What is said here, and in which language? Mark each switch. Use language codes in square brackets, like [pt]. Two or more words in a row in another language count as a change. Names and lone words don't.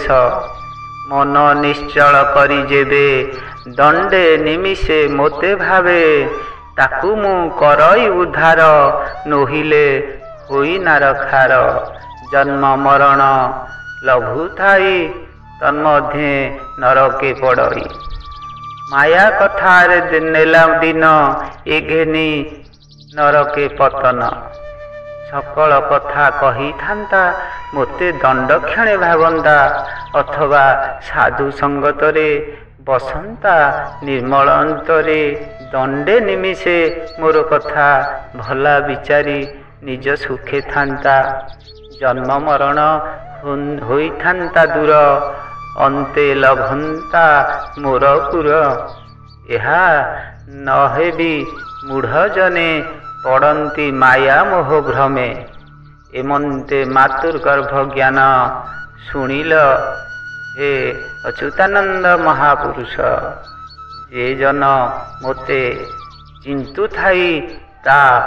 [or] ମନ ନିଶ୍ଚଳ କରି ଯେବେ ଦଣ୍ଡେ ନିମିଷେ ମୋତେ ଭାବେ। ତାକୁ ମୁଁ କରଇ ଉଦ୍ଧାର ନୋହିଲେ ହୋଇ ନାରଖାର। ଜନ୍ମ ମରଣ ଲଭୁଥାଇ ତନ୍ମଧ୍ୟେ ନରକେ ପଡ଼ଇ ମାୟା କଥାରେ ନେଲା ଦିନ ଏ ଘେନି ନରକେ ପତନ ସକଳ କଥା କହି ଥାନ୍ତା ମୋତେ ଦଣ୍ଡ କ୍ଷଣେ ଭାବନ୍ତା ଅଥବା ସାଧୁ ସଙ୍ଗତରେ ବସନ୍ତା ନିର୍ମଳ ଅନ୍ତରେ ଦଣ୍ଡେ ନିମିଷେ ମୋର କଥା ଭଲା ବିଚାରି ନିଜ ସୁଖେ ଥାନ୍ତା ଜନ୍ମ ମରଣ ହୋଇ ଥାନ୍ତା ଦୂର ଅନ୍ତେ ଲଭନ୍ତା ମୋର ପୁର ଏହା ନହେବି ମୂଢ଼ ଜନେ ପଡ଼ନ୍ତି ମାୟା ମୋହ ଭ୍ରମେ ଏମନ୍ତେ ମାତୁର୍ଗର୍ଭ ଜ୍ଞାନ ଶୁଣିଲ ହେ ଅଚ୍ୟୁତାନନ୍ଦ ମହାପୁରୁଷ ଯେ ଜନ ମୋତେ ଚିନ୍ତୁ ଥାଇ ତା